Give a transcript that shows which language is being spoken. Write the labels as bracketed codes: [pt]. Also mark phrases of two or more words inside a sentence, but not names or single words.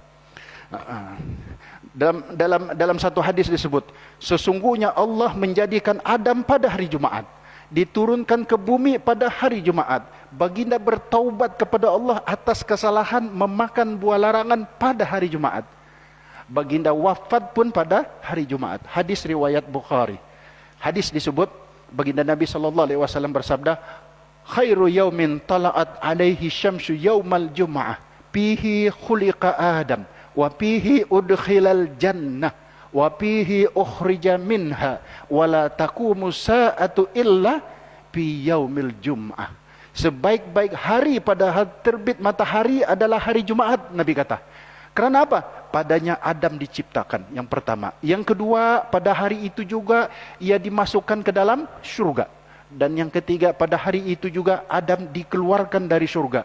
[ms] Dalam satu hadis disebut, sesungguhnya Allah menjadikan Adam pada hari Jumaat, diturunkan ke bumi pada hari Jumaat. Baginda bertaubat kepada Allah atas kesalahan memakan buah larangan pada hari Jumaat. Baginda wafat pun pada hari Jumaat. Hadis riwayat Bukhari. Hadis disebut, baginda Nabi SAW bersabda, [ar] خير يوم طلعت عليه الشمس يوم الجمعة, فيه خلق آدم وفيه أدخل الجنة وفيه أخرج منها ولا تقوم الساعة إلا في يوم الجمعة. [ms] Sebaik-baik hari pada terbit matahari adalah hari Jumaat, Nabi kata. Kerana apa? Padanya Adam diciptakan, yang pertama. Yang kedua, pada hari itu juga ia dimasukkan ke dalam syurga. Dan yang ketiga, pada hari itu juga Adam dikeluarkan dari syurga.